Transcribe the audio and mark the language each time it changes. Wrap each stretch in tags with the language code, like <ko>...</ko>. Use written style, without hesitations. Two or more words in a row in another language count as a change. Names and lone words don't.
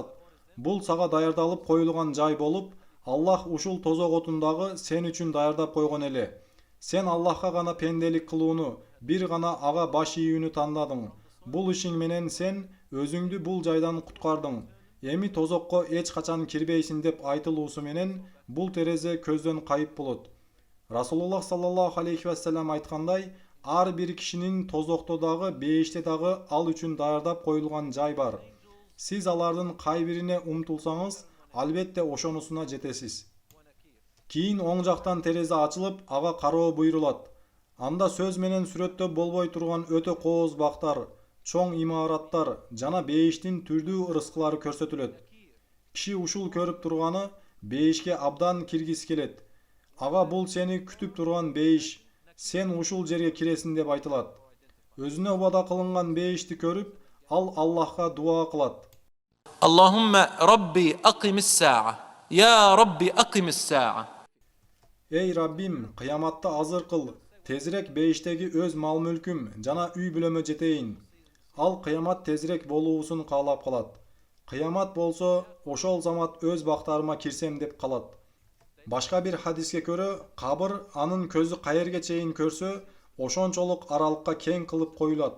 <ky>Бул сага даярдалып коюлган жай болуп, Аллах ушул тозок отун дагы сен үчүн даярдап койгон эле. Сен Аллахка гана пенделик кылууну, бир гана ага баш ийүүнү тандадың. Бул ишиң менен сен өзүңдү бул жайдан куткардың. Эми тозокко эч качан кирбейсиң деп айтылуусу менен бул терезе көздөн кайып болот. Расулуллах</ky> <ar>صلى الله عليه وسلم</ar> <ky>айткандай, ар бир кишинин тозокто дагы, бейиште дагы ал үчүн даярдап коюлган жай бар. Сиз алардын кай бирине умтулсаңыз, албетте ошонусуна жетесиз. Кийин оң жактан терезе ачылып, ага кароо буйрулат. Анда сөз менен сүрөттө болбой турган өтө кооз бактар, чоң имараттар жана бейиштин түрдүү ырыскылары көрсөтүлөт. Киши ушул көрүп турганы бейишке абдан киргиси келет. Ага бул сени күтүп турган бейиш, сен ушул жерге киресиң деп айтылат. Өзүнө убада кылынган бейишти көрүп, ал Аллахка дуа кылат.</ky> <ar>اللهم ربي أقم الساعة يا ربي أقم الساعة</ar> <ky>Эй Раббим, кыяматты азыр кыл. Тезирээк бейиштеги өз мал мүлкүм жана үй бүлөмө жетейин. Ал кыямат тезирээк болуусун каалап калат. Кыямат болсо, ошол замат өз бактарыма кирсем деп калат. Башка бир хадиске көрө, кабыр анын көзү каерге чейин көрсө, ошончолук аралыкка кең кылып коюлат.</ky>